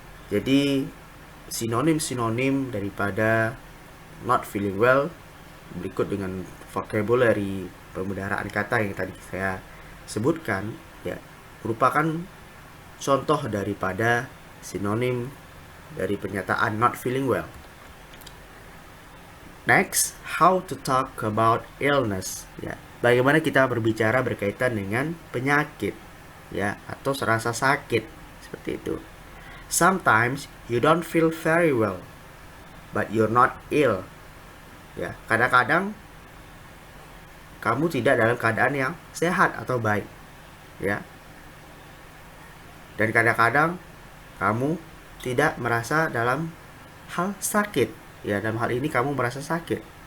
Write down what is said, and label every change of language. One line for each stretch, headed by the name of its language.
Indonesian: Jadi sinonim-sinonim daripada
English: not feeling well
Indonesian: berikut dengan vocabulary pemudaraan kata yang tadi saya sebutkan ya, merupakan contoh daripada sinonim dari pernyataan not feeling well.
English: Next, how to talk about illness ya.
Indonesian: Bagaimana kita berbicara berkaitan dengan penyakit ya, atau rasa sakit seperti itu.
English: Sometimes you don't feel very well, but you're not ill.
Indonesian: Ya, kadang-kadang kamu tidak dalam keadaan yang sehat atau baik. Ya. Dan kadang-kadang kamu tidak merasa dalam hal sakit. Ya, dalam hal ini kamu merasa sakit.